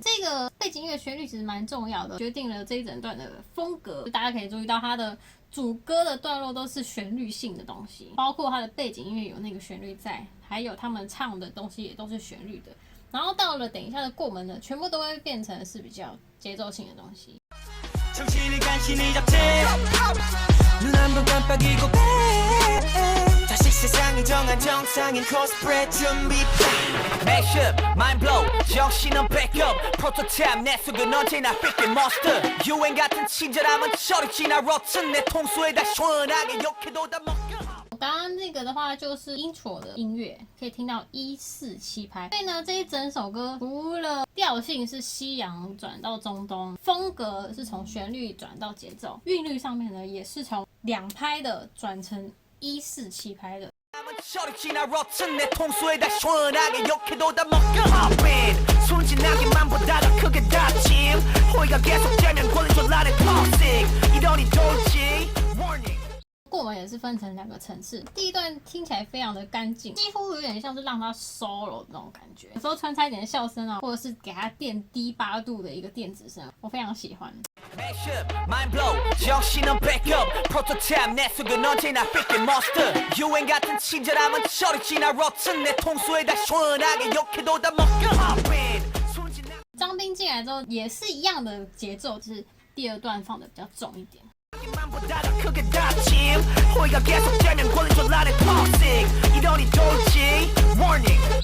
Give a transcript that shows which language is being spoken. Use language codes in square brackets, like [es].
[zh] 这个背景音乐旋律其实蛮重要的，决定了这一整段的风格。大家可以注意到它的主歌的段落都是旋律性的东西，包括它的背景音乐有那个旋律在，还有他们唱的东西也都是旋律的。然后到了等一下的过门呢，全部都会变成是比较节奏性的东西。 [ko] 정신을 간신히 잡채 눈 한 번 깜빡이고 다시 세상이 정한 정상인 코스프레 준비 [en] Mashup, mind blow [ko] 정신은 [en] backup prototype [ko] 내 속은 언제나 삐끗 monster 유행 같은 친절함은 저리 지나 rotten 내 통수에다 시원하게 욕해도 다 먹겨 [zh] 刚刚这个的话就是 intro 的音乐，可以听到147拍。所以呢，这一整首歌除了调性是西洋转到中东，风格是从旋律转到节奏，韵律上面呢也是从2拍的转成147拍的。 [ko] 저리 지나 rotten 내 통수에다 시원하게 욕해도 다 먹겨 [en] Hop in [ko] 순진하게만 보다가 크게 다짐 호의가 계속되면 권리졸라를 toxic 이러니 돌지 warning [zh] 过门也是分成2个层次，第一段听起来非常的干净，几乎有点像是让它 solo 的那种感觉，有时候穿插一点笑声啊，或者是给它垫低8度的一个电子声，我非常喜欢。 [en] Mash up, mind blow, [ko] 정신은 [en] backup prototype [ko] 내 속은 언제나 삐끗 monster 유행 같은 친절함은 저리 지나 rotten 내 통수에다 시원하게 욕해도 다 먹겨 [en] Hop in [ko] 순진하게 [zh] 张斌进来之后也是一样的节奏，就是第2段放的比较重一点。 [ko] 만 보다가 크게 다짐 호의가 계속되면 권리졸라를 toxic 이러니 돌지 warning